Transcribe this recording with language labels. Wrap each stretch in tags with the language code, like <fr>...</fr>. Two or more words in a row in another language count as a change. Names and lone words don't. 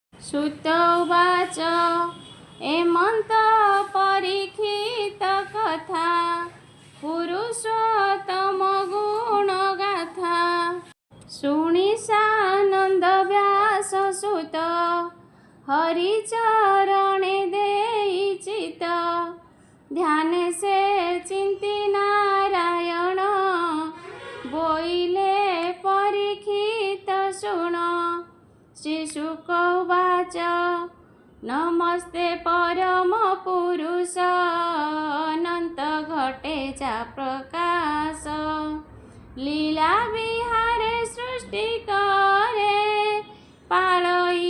<sa>सुत उवाच</sa> <or>ଏମନ୍ତ ପରୀକ୍ଷିତ କଥା ପୁରୁଷୋତ୍ତମ ଗୁଣଗାଥା ଶୁଣି ସାନନ୍ଦ ବ୍ୟାସ ସୁତ ହରିଚରଣେ ଦେଇ ଚିତ ଧ୍ୟାନ ସେ ଚିନ୍ତି ନାରାୟଣ ବୋଇଲେ ପରୀକ୍ଷିତ ଶୁଣ</or> <sa>श्रीशुक उवाच नमस्ते परम पुरुष</sa> <or>ଅନନ୍ତ ଘଟେଚା ପ୍ରକାଶ ଲୀଳା ବିହାରେ ସୃଷ୍ଟି କରେ ପାଳଇ</or>